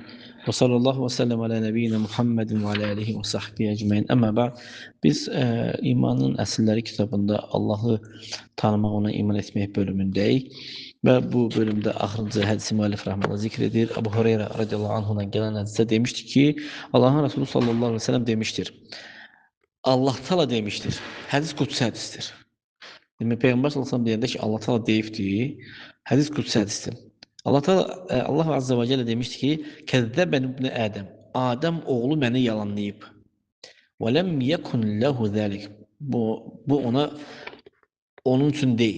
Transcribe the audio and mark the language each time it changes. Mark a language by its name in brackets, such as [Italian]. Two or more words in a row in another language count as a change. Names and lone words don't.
[Arabic] وصلى الله وسلم على نبينا محمد وعلى آله وصحبه أجمعين. أما بعد. [Azerbaijani] Biz İmanın Əsilləri kitabında Allahı tanımaq, ona iman etmək bölümündəyik. Və bu bölümdə axırıncı hədisi müəllif rəhməhullah zikr edir. Əbu Hüreyrə [Arabic] رضي الله عنه [Azerbaijani] gələn hədisdə demişdi ki, Allahın Resulü [Arabic] صلى الله عليه وسلم [Azerbaijani] demiştir. [Turkish] Allah Teala demiştir. [Azerbaijani] Hədis qudsi hədisdir. Demək, Peyğəmbər [Arabic] صلى الله عليه وسلم [Azerbaijani] deyəndə ki, Allah Teala deyibdir, hədis qudsi hədisdir. Allah [Arabic] عز وجل [Azerbaijani] demişti ki, [Arabic] "كذبني ابن آدم. [Azerbaijani] Adəm oğlu məni yalanlayıb. [Arabic] ولم يكن له ذلك." [Azerbaijani] Bu onun üçün değil.